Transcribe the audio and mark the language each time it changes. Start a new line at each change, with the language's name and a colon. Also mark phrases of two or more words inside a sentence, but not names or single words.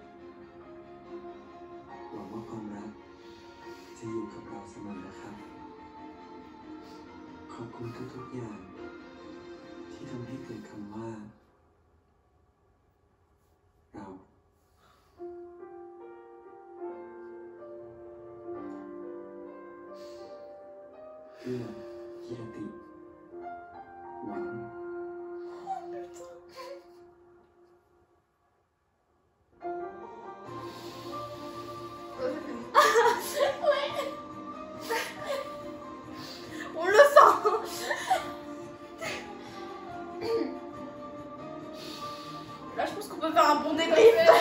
Thai: หวังว่าความรักจะอยู่กับเราเสมอนะครับ ขอบคุณทุกๆอย่าง ที่ทำให้เกิดคำว่า เรา เพื่อกิรติ หวัง
French: On le sent. Là, je pense qu'on peut faire un bon débrief.